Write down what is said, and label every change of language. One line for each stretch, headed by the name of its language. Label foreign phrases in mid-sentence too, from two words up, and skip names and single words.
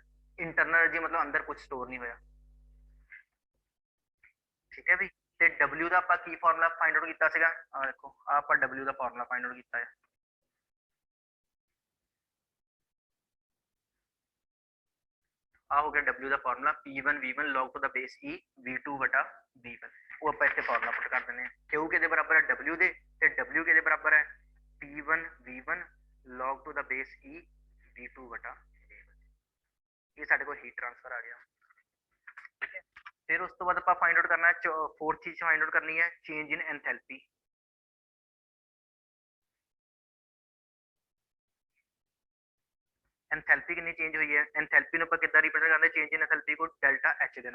English: internal energy
Punjabi: ਮਤਲਬ ਅੰਦਰ ਕੁਝ ਸਟੋਰ ਨਹੀਂ ਹੋਇਆ। ਠੀਕ ਹੈ ਵੀ, ਤੇ W ਦਾ ਆਪਾਂ ਕੀ
English: formula find out
Punjabi: ਕੀਤਾ ਸੀਗਾ, ਆ ਦੇਖੋ ਆ ਆਪਾਂ W ਦਾ
English: formula find out
Punjabi: ਕੀਤਾ ਹੈ। ਆ ਹੋ ਗਿਆ W ਦਾ ਫਾਰਮੂਲਾ, P1 V1
English: log to the base E
Punjabi: V2 ਵਟਾ V1। ਉਹ ਆਪਾਂ ਇੱਥੇ
English: formula put
Punjabi: ਕਰ ਦਿੰਦੇ ਹਾਂ। Q ਕਿਹਦੇ ਬਰਾਬਰ ਹੈ, W ਦੇ, ਤੇ W ਕਿਹਦੇ ਬਰਾਬਰ ਹੈ, P1 V1
English: log to the base E
Punjabi: V2 ਵਟਾ V1। ਇਹ ਸਾਡੇ ਕੋਲ
English: heat transfer
Punjabi: ਆ ਗਿਆ। ਠੀਕ ਹੈ, ਫਿਰ ਉਸ ਤੋਂ ਬਾਅਦ ਆਪਾਂ
English: find out
Punjabi: ਕਰਨਾ ਹੈ, ਫੋਰਥ ਚੀਜ਼
English: find out
Punjabi: ਕਰਨੀ ਹੈ
English: change in enthalpy.
Punjabi: ਐਂਥੈਲਪੀ ਕਿੰਨੀ ਚੇਂਜ ਹੋਈ ਹੈ, ਐਂਥੈਲਪੀ ਨੂੰ ਆਪਾਂ ਕਿੱਦਾਂ ਰਿਪਰੈਜ਼ੈਂਟ ਕਰਦੇ,
English: change in enthalpy
Punjabi: को
English: delta H
Punjabi: ਦੇ ਨਾਲ।